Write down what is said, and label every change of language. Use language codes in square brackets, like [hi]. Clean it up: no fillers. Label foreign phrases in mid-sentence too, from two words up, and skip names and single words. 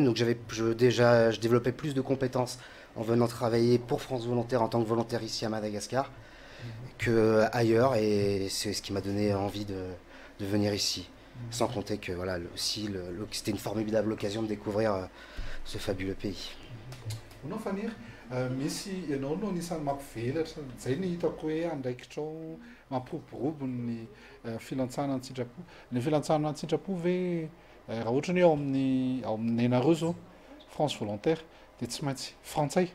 [fr] Donc je développais plus de compétences en venant travailler pour France Volontaire en tant que volontaire ici à Madagascar qu'ailleurs. Et c'est ce qui m'a donné envie de venir ici. Sans compter que voilà, aussi, c'était une formidable occasion de découvrir ce fabuleux pays. [mg] Hoinao Fanir, misy ianao no anisan'ny mampivelatra, zay ny hitako hoe andraikitrao mampiroborobo ny filantsana ny sitrapo. Ny filantsana ny sitrapo ve raha ohatra ny ao amin'ny anareo zao France Volontaire dia tsy maintsy frantsay.